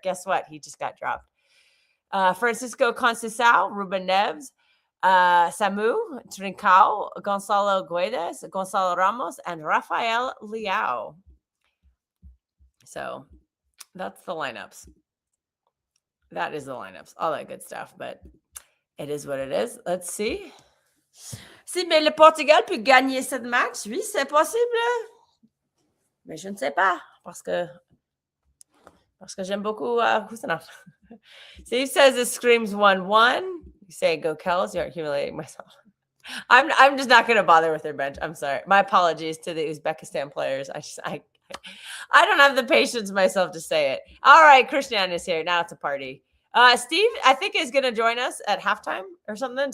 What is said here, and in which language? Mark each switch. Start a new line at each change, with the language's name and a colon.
English: Guess what? He just got dropped. Francisco Conceição, Ruben Neves, Samu, Trincao, Gonçalo Guedes, Gonçalo Ramos, and Rafael Leao. So that's the lineups. That is the lineups. All that good stuff, but it is what it is. Let's see.
French: Si, mais le Portugal peut gagner cette match, oui, c'est possible. Mais je ne sais pas, parce que j'aime beaucoup Husanov.
English: Steve says it screams 1-1. You say go Kells. You're humiliating myself. I'm just not going to bother with their bench. I'm sorry. My apologies to the Uzbekistan players. I don't have the patience myself to say it. All right, Christian is here. Now it's a party. Steve, I think, is going to join us at halftime or something.